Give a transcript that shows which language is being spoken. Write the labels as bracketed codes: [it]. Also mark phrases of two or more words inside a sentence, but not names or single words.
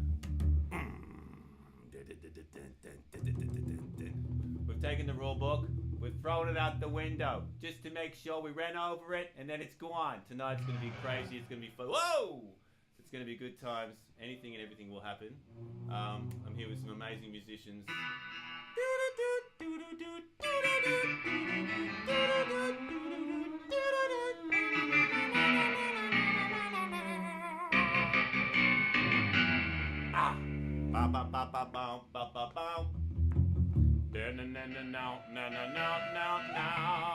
[en] We've taken the rule book. We've thrown it out the window just to make sure we ran over it and then it's gone. Tonight's going to be crazy. It's going to be fun. Whoa! It's going to be good times. Anything and everything will happen. I'm here with some amazing musicians. Ah, ba ba ba ba ba ba ba ba. Na na na na na na na na.